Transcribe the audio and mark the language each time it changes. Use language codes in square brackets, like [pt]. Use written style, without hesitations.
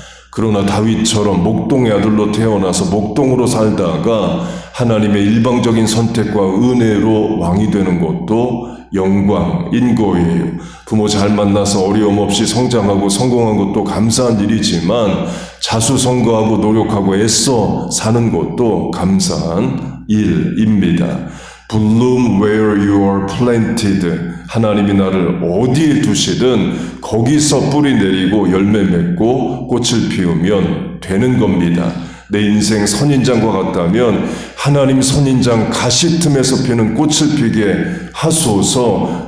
[ko] 그러나 다윗처럼 목동의 아들로 태어나서 목동으로 살다가 하나님의 일방적인 선택과 은혜로 왕이 되는 것도 영광인 거예요. 부모 잘 만나서 어려움 없이 성장하고 성공한 것도 감사한 일이지만 자수성가하고 노력하고 애써 사는 것도 감사한 일입니다. [en] Bloom where you are planted. [ko] 하나님이 나를 어디에 두시든 거기서 뿌리 내리고 열매 맺고 꽃을 피우면 되는 겁니다. 내 인생 선인장과 같다면 하나님 선인장 가시 틈에서 피는 꽃을 피게 하소서.